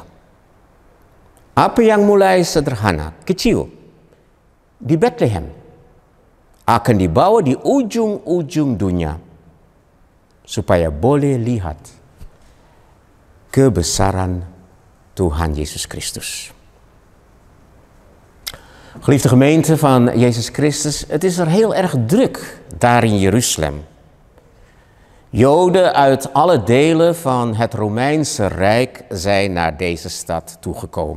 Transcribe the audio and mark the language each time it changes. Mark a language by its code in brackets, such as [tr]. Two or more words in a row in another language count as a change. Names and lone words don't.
[id] Apa yang mulai sederhana, kecil, di Bethlehem, akan dibawa di ujung-ujung dunia, supaya boleh lihat kebesaran Tuhan Yesus Christus. [nl] Geliefde gemeente van Jezus Christus, het is er heel erg druk daar in Jeruzalem. Joden uit alle delen van het Romeinse Rijk zijn naar deze stad toegekomen.